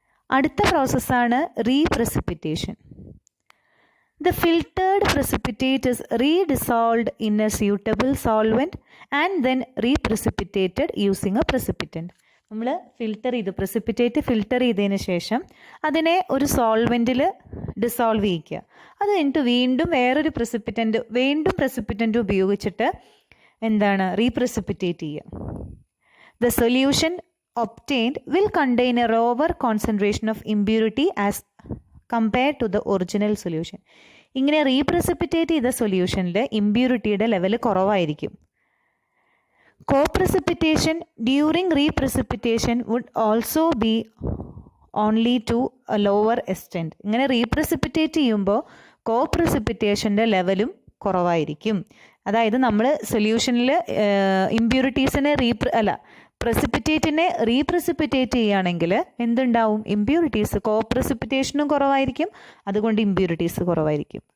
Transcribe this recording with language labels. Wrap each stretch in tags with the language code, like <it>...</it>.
<ml>അടുത്ത പ്രോസസ്സാണ് റീപ്രസിപ്പിറ്റേഷൻ.</ml> <en>The filtered precipitate is redissolved in a suitable solvent and then reprecipitated using a precipitant.</en> <ml>നമ്മൾ filter ചെയ്ത് precipitate filter ചെയ്തതിന് ശേഷം അതിനെ ഒരു സോൾവെൻറ്റിൽ ഡിസോൾവ് ചെയ്യിക്കുക. അത് കഴിഞ്ഞിട്ട് വീണ്ടും വേറൊരു പ്രസിപ്പിറ്റൻ്റ് ഉപയോഗിച്ചിട്ട് റീപ്രസിപ്പിറ്റേറ്റ് ചെയ്യുക.</ml> <en>The solution obtained will contain a lower concentration of impurity as compared to the original solution.</en> <ml>ഇങ്ങനെ റീപ്രസിപ്പിറ്റേറ്റ് ചെയ്ത സൊല്യൂഷനിൽ ഇമ്പ്യൂരിറ്റിയുടെ ലെവൽ കുറവായിരിക്കും.</ml> <en>Co-precipitation during reprecipitation would also be only to a lower extent.</en> <ml>ഇങ്ങനെ റീപ്രസിപ്പിറ്റേറ്റ് ചെയ്യുമ്പോൾ കോപ്രസിപ്പിറ്റേഷൻ്റെ ലെവലും കുറവായിരിക്കും. അതായത് നമ്മൾ സൊല്യൂഷനിൽ ഇമ്പ്യൂരിറ്റീസിനെ പ്രസിപ്പിറ്റേറ്റിനെ റീപ്രസിപ്പിറ്റേറ്റ് ചെയ്യുകയാണെങ്കിൽ എന്തുണ്ടാവും? ഇമ്പ്യൂരിറ്റീസ്, കോപ്രസിപ്പിറ്റേഷനും കുറവായിരിക്കും, അതുകൊണ്ട് ഇമ്പ്യൂരിറ്റീസ് കുറവായിരിക്കും.</ml>